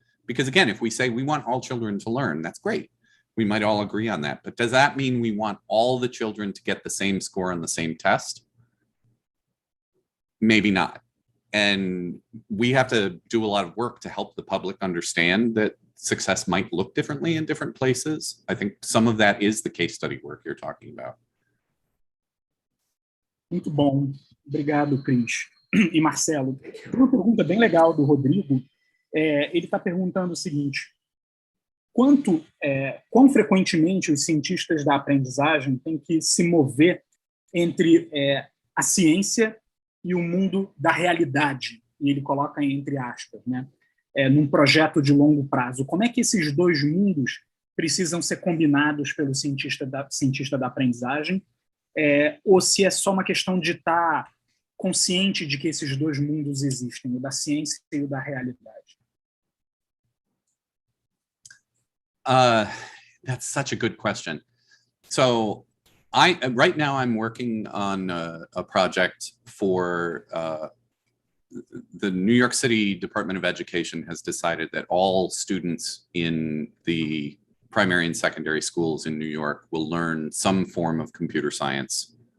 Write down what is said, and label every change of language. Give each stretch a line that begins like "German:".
English: Because again, if we say we want all children to learn, that's great. We might all agree on that. But does that mean we want all the children to get the same score on the same test? Maybe not. And we have to do a lot of work to help the public understand that success might look differently in different places. I think some of that is the case study work you're talking about.
Portuguese: Muito bom. Obrigado, Cris. E Marcelo, uma pergunta bem legal do Rodrigo. Ele está perguntando o seguinte: quão frequentemente os cientistas da aprendizagem têm que se mover entre a ciência e o mundo da realidade? E ele coloca entre aspas, né? Num projeto de longo prazo. Como é que esses dois mundos precisam ser combinados pelo cientista da aprendizagem? Ou se é só uma questão de estar consciente de que esses dois mundos existem, o da ciência e o da realidade?
English: That's such a good question. So right now I'm working on a project for the New York City Department of Education has decided that all students in the primary and secondary schools in New York will learn some form of computer science.